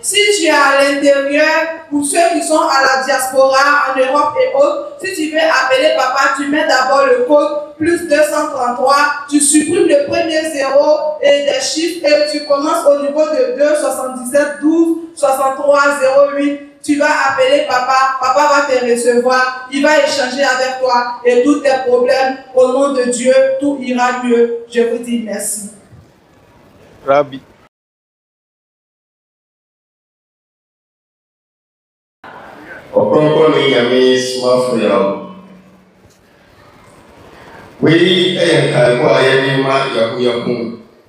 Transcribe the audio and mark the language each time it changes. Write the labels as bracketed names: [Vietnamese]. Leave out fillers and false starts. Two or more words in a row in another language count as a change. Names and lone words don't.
[French] Si tu es à l'intérieur, pour ceux qui sont à la diaspora, en Europe et autres, si tu veux appeler papa, tu mets d'abord le code plus 233, tu supprimes le premier 0 et des chiffres et tu commences au niveau de 2 77 12 63 08. Tu vas appeler papa, papa va te recevoir, il va échanger avec toi et tous tes problèmes, au nom de Dieu, tout ira mieux. Je vous dis merci. Rabbi. [Akan] Ɔkrɔnkrɔnyi Nyame Somafo Yawoh. Wei yɛ nkaebɔ a yɛde ma Yawoh